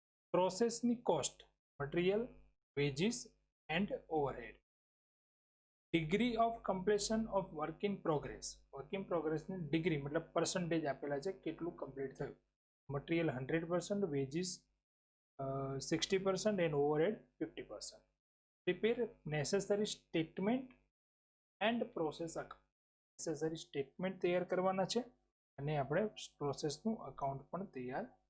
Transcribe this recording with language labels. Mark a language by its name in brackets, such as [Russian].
[English] પ્રોસેસની cost, material, wages and overhead. Degree of completion of work in progress. [Gujarati] Work in progress ની degree મતલબ percentage આપેલા છે કેટલું complete થયું. Material 100%, veggies 60% and overhead 50%. [English] Prepare necessary statement and process account. [Gujarati] Necessary statement તૈયાર કરવાના છે અને આપણે પ્રોસેસનું અકાઉન્ટ પણ તૈયાર.